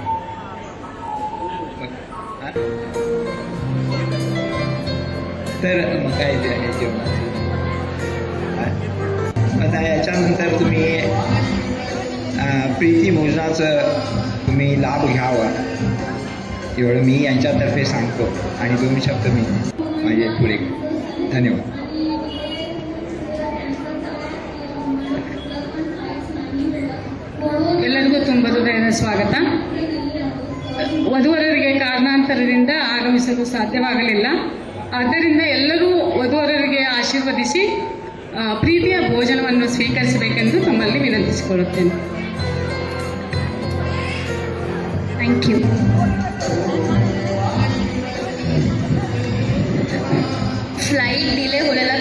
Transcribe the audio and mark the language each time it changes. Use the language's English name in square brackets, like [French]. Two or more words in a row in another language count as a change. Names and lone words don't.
[Marathi] तर मग काय ते आहे जेवणाचं. आता याच्यानंतर तुम्ही प्रीती भोजनाचं तुम्ही लाभ घ्यावा एवढं मी यांच्यातर्फे सांगतो. आणि 2 शब्द मी माझे पुढे. धन्यवाद. [Kannada] ಎಲ್ಲರಿಗೂ ತುಂಬ ಹೃದಯದ ಸ್ವಾಗತ. ವಧುವರರಿಗೆ ಕಾರಣಾಂತರದಿಂದ ಆಗಮಿಸಲು ಸಾಧ್ಯವಾಗಲಿಲ್ಲ. ಆದ್ದರಿಂದ ಎಲ್ಲರೂ ವಧುವರರಿಗೆ ಆಶೀರ್ವದಿಸಿ ಪ್ರೀತಿಯ ಭೋಜನವನ್ನು ಸ್ವೀಕರಿಸಬೇಕೆಂದು ತಮ್ಮಲ್ಲಿ ವಿನಂತಿಸಿಕೊಳ್ಳುತ್ತೇನೆ. [English] thank you. flight delay